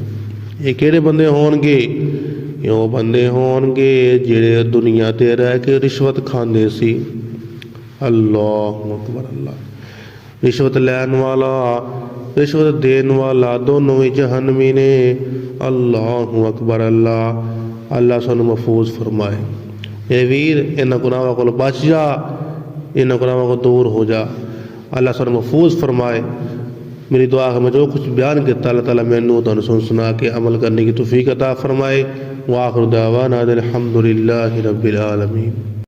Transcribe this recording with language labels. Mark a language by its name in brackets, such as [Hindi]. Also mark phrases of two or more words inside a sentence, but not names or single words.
[Punjabi] ਇਹ ਕਿਹੜੇ ਬੰਦੇ ਹੋਣਗੇ? ਇਹ ਉਹ ਬੰਦੇ ਹੋਣਗੇ ਜਿਹੜੇ ਦੁਨੀਆ 'ਤੇ ਰਹਿ ਕੇ ਰਿਸ਼ਵਤ ਖਾਂਦੇ ਸੀ। [Arabic] الله أكبر. [Punjabi] ਅੱਲਾ, ਰਿਸ਼ਵਤ ਲੈਣ ਵਾਲਾ, ਰਿਸ਼ਵਤ ਦੇਣ ਵਾਲਾ ਦੋਨੋਂ ਹੀ ਜਹੰਨਮੀ ਨੇ। [Arabic] الله أكبر. [Punjabi] ਅੱਲਾਹ ਅੱਲਾਹ ਸਾਨੂੰ ਮਹਿਫ਼ੂਜ਼ ਫ਼ਰਮਾਏ। ਏ ਵੀਰ ਇਨ੍ਹਾਂ ਗੁਨਾਹਾਂ ਕੋ ਬਚ ਜਾ, ਇਨ੍ਹਾਂ ਗੁਨਾਹਾਂ ਕੋ ਦੂਰ ਹੋ ਜਾ, ਅੱਲਾਹ ਸਾਨੂੰ ਮਹਿਫ਼ੂਜ਼ ਫ਼ਰਮਾਏ। [Urdu] میری دعا ہے میں جو کچھ بیان کیا اللہ تعالیٰ [Punjabi] ਮੈਨੂੰ ਤੁਹਾਨੂੰ [Urdu] سنا کے عمل کرنے کی توفیق عطا فرمائے. [Arabic] وآخر دعوانا الحمد لله رب العالمين.